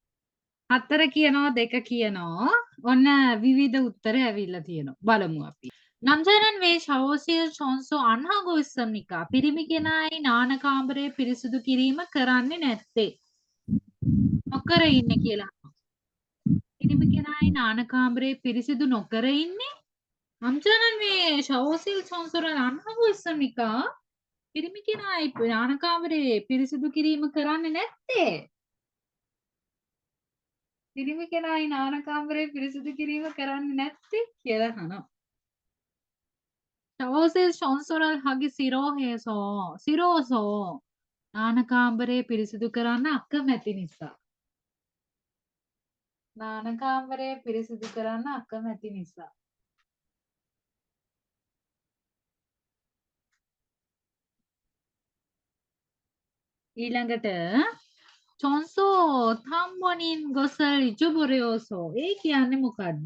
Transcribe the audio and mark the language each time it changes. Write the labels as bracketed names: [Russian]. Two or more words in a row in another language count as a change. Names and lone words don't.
[Sinhala] හතර කියනවා දෙක කියනවා ඔන්න විවිධ උත්තර ඇවිල්ලා තියෙනවා බලමු අපි [Korean] 남자는 왜 샤워실 청소 안 하고 있습니까? [Sinhala] පිරිමි කෙනායි නාන කාමරය පිරිසිදු කිරීම කරන්නේ නැත්තේ. නොකර ඉන්නේ කියලා. පිරිමි කෙනායි නාන කාමරය පිරිසිදු නොකර ඉන්නේ. [Korean] 남자는 왜 샤워실 청소를 안 하고 있습니까? [Sinhala] පිරිමි කෙනායි නාන කාමරය පිරිසිදු කිරීම කරන්නේ නැත්තේ. පිරිමි කෙනායි නාන කාමරය පිරිසිදු කිරීම කරන්නේ නැත්තේ කියලා අහනවා. [Korean] 샤워실 청소를 하기 싫어서 [Sinhala] නාන කාමරය පිරිසිදු කරන්න අකමැති නිසා. නාන කාමරය පිරිසිදු කරන්න අකමැති නිසා. ඊළඟට [Korean] 청소 담당인 것을 잊어버렸어요 [Sinhala] ඒ කියන්නේ මොකද්ද?